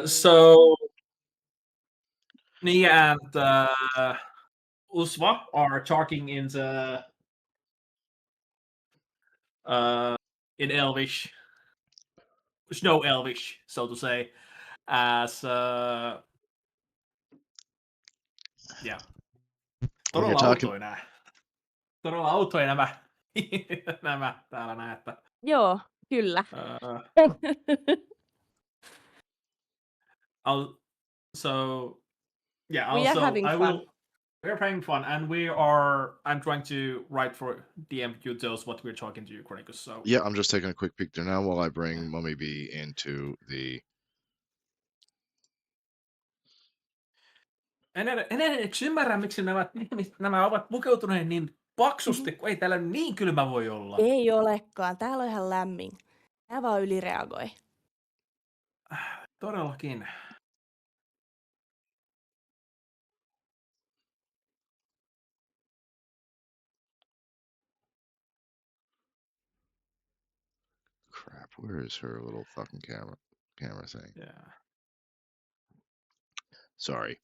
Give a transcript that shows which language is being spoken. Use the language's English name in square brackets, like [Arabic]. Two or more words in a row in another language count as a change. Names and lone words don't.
[English] So Nia and Usva are talking in the in Elvish, Snow Elvish, so to say, as yeah. When you're [Finnish] Todella [English] talking, [Finnish] outoja nämä. Todella outoja nämä, nämä täällä näette. Joo, kyllä. [English] So yeah, We are also having fun. we're having fun, and I'm trying to write for DM details what we're talking to you, Chronicus. So yeah, I'm just taking a quick peek there now while I bring Mummy B into the. [Finnish] En edes ymmärrä, miksi nämä ovat pukeutuneet niin paksusti, kun ei täällä niin kylmä voi olla. Ei olekaan, täällä on ihan lämmin. Mä vaan ylireagoi. Todellakin. [English] Crap, where is her little fucking camera thing? Yeah. Sorry.